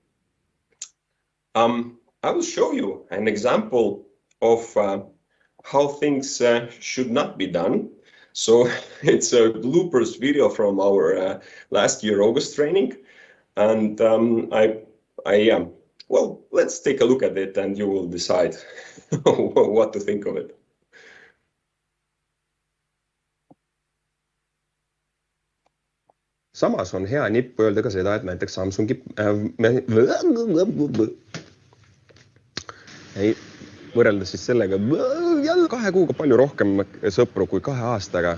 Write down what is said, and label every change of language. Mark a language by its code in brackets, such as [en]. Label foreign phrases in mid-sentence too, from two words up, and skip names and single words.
[en] I will show you an example of how things should not be done. So it's a bloopers video from our last year August training, and well, let's take a look at it and you will decide what to think of it. [et] Samas on hea nippu öelda ka seda, et näiteks Samsungi võrreldes siis sellega jälle 2 kuuga palju rohkem sõpru kui 2 aastaga.